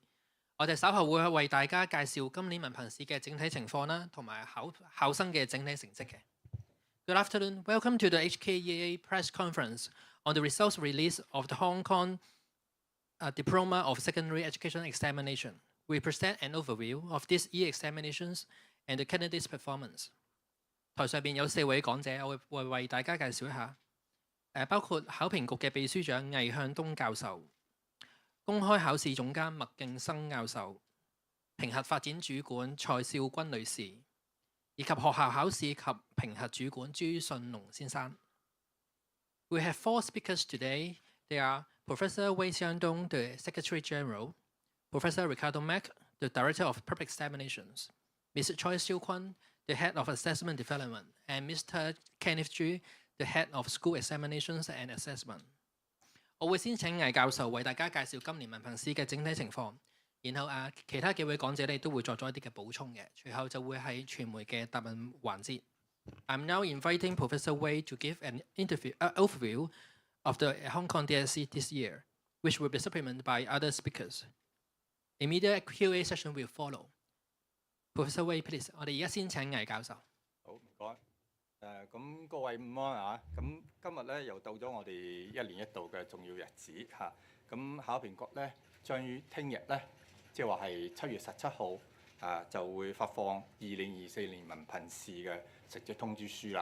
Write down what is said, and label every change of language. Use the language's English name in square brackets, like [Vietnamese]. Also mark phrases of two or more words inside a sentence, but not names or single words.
[Cantonese] 我哋稍後會為大家介紹今年文憑試嘅整體情況啦，同埋考生嘅整體成績嘅。 [English] Good afternoon, welcome to the HKEA press conference on the results release of the Hong Kong Diploma of Secondary Education Examination. We present an overview of this year examinations and the candidates' performance. [Cantonese] 台上邊有4位講者，我會為大家介紹一下。包括考評局嘅秘書長魏向東教授、公開考試總監麥敬生教授、評核發展主管蔡少君女士，以及學校考試及評核主管朱信龍先生。 [English] We have 4 speakers today. They are Professor Wei Xiangdong, the Secretary General, Professor Ricardo Mack, the Director of Public Examinations, Mr. Choi Siu Kun, the Head of Assessment Development, and Mr. Kenneth Chu, the Head of School Examinations and Assessment。 [Cantonese] 我會先請魏教授為大家介紹今年文憑試嘅整體情況，然後其他幾位講者咧都會作咗一啲嘅補充嘅，隨後就會係傳媒嘅答問環節。 [English] I'm now inviting Professor Wei to give an overview of the Hong Kong DSE this year, which will be supplemented by other speakers. Immediate Q&A session will follow. Professor Wei, please. [Cantonese] 我哋而家先請魏教授。好，唔該。咁各位午安啊！咁今日咧又到咗我哋一年一度嘅重要日子嚇。咁考評局咧將於聽日咧，即係話係7月17號就會發放2024年文憑試嘅成績通知書啦。